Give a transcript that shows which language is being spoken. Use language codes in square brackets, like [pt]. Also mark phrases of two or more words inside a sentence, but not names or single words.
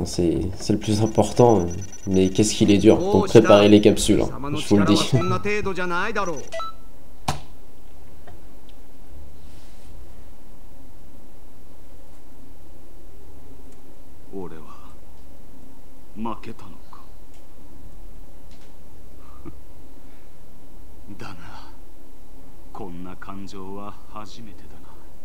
[fr] C'est le plus important. Mais qu'est-ce qu'il est dur pour préparer les capsules, hein. Je vous le dis. [ja] 俺は負けたのか。だな、こんな感情は初めてだな。